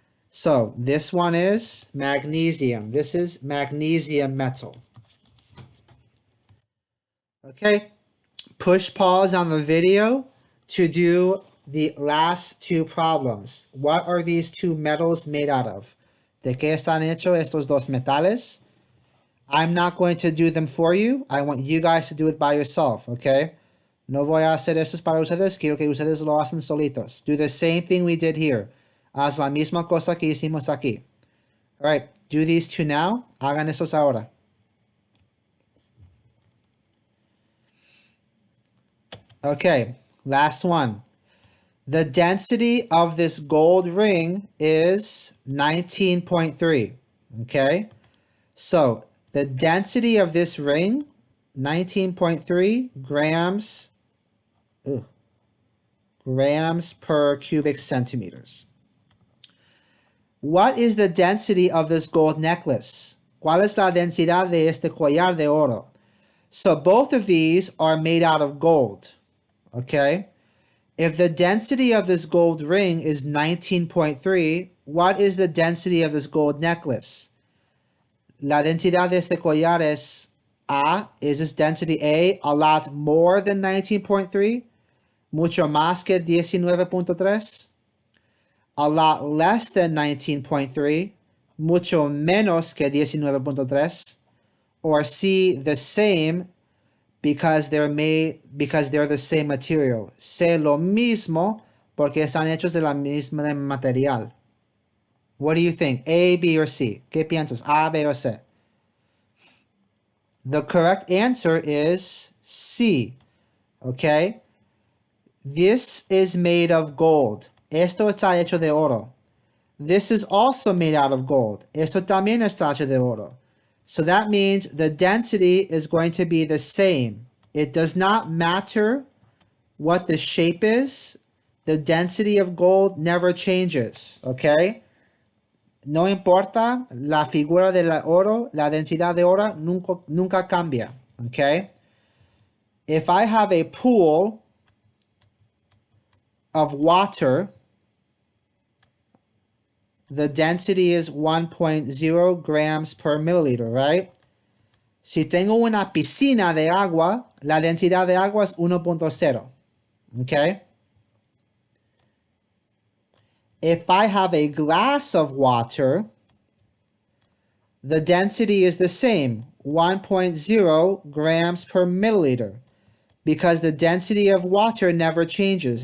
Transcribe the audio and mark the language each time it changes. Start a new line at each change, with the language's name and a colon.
English: So this one is magnesium. This is magnesium metal. Okay, push pause on the video to do the last two problems. What are these two metals made out of?
Spanish: ¿De qué están hechos estos dos metales?
English: I'm not going to do them for you. I want you guys to do it by yourself, okay?
Spanish: No voy a hacer esto para ustedes. Quiero que ustedes lo hacen solitos.
English: Do the same thing we did here.
Spanish: Haz la misma cosa que hicimos aquí.
English: All right, do these two now.
Spanish: Hagan estos ahora.
English: Okay, last one. The density of this gold ring is 19.3, okay? So the density of this ring, 19.3 grams, grams per cubic centimeters. What is the density of this gold necklace?
Spanish: ¿Cuál es la densidad de este collar de oro?
English: So both of these are made out of gold, okay? If the density of this gold ring is 19.3, what is the density of this gold necklace?
Spanish: La densidad de este collar es A.
English: Is this density A lot more than 19.3?
Spanish: Mucho más que 19.3?
English: A lot less than 19.3?
Spanish: Mucho menos que 19.3?
English: Or C, the same, because they're the same material.
Spanish: C, lo mismo, porque están hechos de la misma material.
English: What do you think? A, B, or C?
Spanish: ¿Qué piensas? A, B, o C?
English: The correct answer is C. Okay? This is made of gold.
Spanish: Esto está hecho de oro.
English: This is also made out of gold.
Spanish: Esto también está hecho de oro.
English: So that means the density is going to be the same. It does not matter what the shape is. the density of gold never changes, okay?
Spanish: No importa la figura del oro, la densidad de oro nunca cambia, okay?
English: If I have a pool of water, the density is 1.0 grams per milliliter, right?
Spanish: Si tengo una piscina de agua, la densidad de agua es 1.0, okay?
English: If I have a glass of water, the density is the same, 1.0 grams per milliliter, because the density of water never changes.